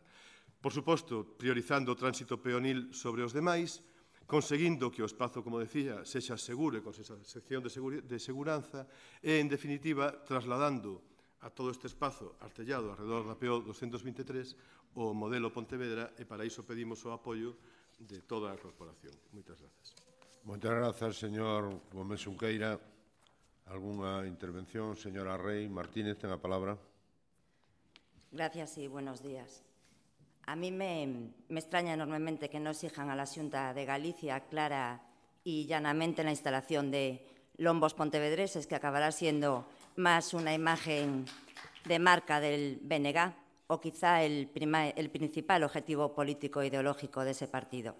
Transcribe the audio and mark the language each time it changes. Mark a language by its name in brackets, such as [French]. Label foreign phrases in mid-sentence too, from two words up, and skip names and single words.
[Galician] Por suposto, priorizando o tránsito peonil sobre os demais, conseguindo que o espazo, como decía, sexa seguro e con esa sección de seguranza e, en definitiva, trasladando a todo este espazo artellado alrededor da PO 223 o modelo Pontevedra e para iso pedimos o apoio de toda a corporación. Moitas grazas. Moitas grazas, señor Gómez Xunqueira. Algúnha intervención? Señora Rey Martínez, ten a palabra. [Spanish] Gracias y buenos días. A mí me extraña enormemente que no exijan a la Xunta de Galicia clara y llanamente la instalación de [Galician] lombos pontevedreses, [Spanish] que acabará siendo más una imagen de marca del BNG o quizá el principal objetivo político e ideológico de ese partido.